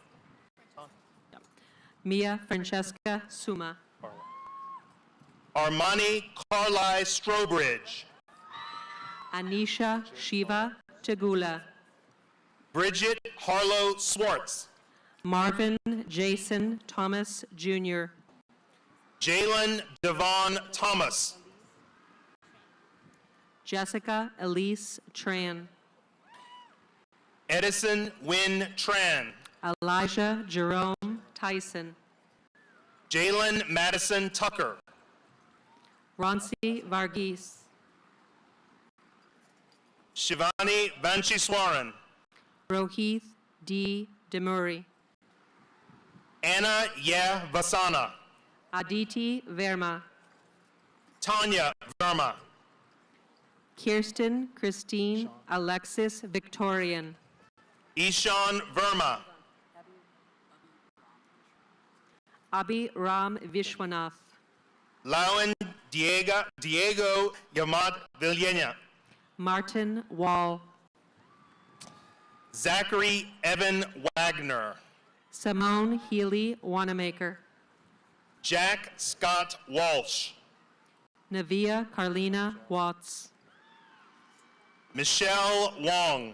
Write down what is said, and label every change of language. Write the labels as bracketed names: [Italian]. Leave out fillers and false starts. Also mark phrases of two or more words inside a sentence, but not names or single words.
[English] Mia Francesca Suma. Armani Carly Strobridge. Anisha Shiva Tagula. Bridget Harlow Swartz. Marvin Jason Thomas Jr. Jalen Devon Thomas. Jessica Elise Tran. Edison Wynn Tran. Elijah Jerome Tyson. Jalen Madison Tucker. Ronsi Varghese. Shivani Vancheswaran. Rohith D. Demuri. Anna Yeh Vasana. Aditi Verma. Tanya Verma. Kirsten Christine Alexis Victorian. Ishan Verma. Abhi Ram Vishwanath. Lawan Diego Yamat Villena. Martin Wall. Zachary Evan Wagner. Simone Healy Wanamaker. Jack Scott Walsh. Navia Carlina Watts. Michelle Wong.